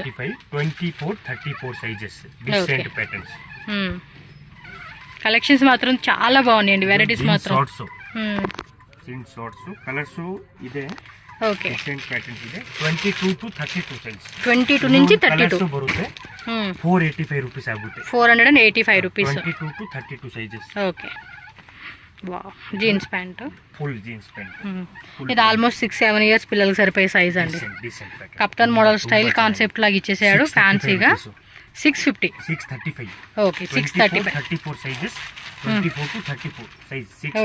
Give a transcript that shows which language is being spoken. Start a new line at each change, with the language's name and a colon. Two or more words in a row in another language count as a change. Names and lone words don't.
English: 485 24 34 sizes different patterns
Telugu: కలెక్షన్స్ మాత్రం చాలా బాగున్నాయండి వెరైటీస్ మాత్రం
English: shorts shorts colours ఇదే
Telugu: ఓకే
English: different patterns ಇದೆ 22 to 32 సైజ్
Telugu: 22 నుంచి 32
Kannada: ಬರುತ್ತೆ 485 ರೂಪೀಸ್ ಆಗುತ್ತೆ 485 ರೂಪೀಸ್
English: 22 to 32 sizes okay wow jeans pant full jeans pant
Telugu: ఇది ఆల్మోస్ట్ 6-7 ఇయర్స్ పిల్లలకి సరిపోయే సైజ్ అండి
English: decent pattern kaftan model style concept
Telugu: లాగా ఇచ్చేసాడు ఫ్యాన్సీగా 650 635 ఓకే 635
English: 34 sizes 24 to 34 size 6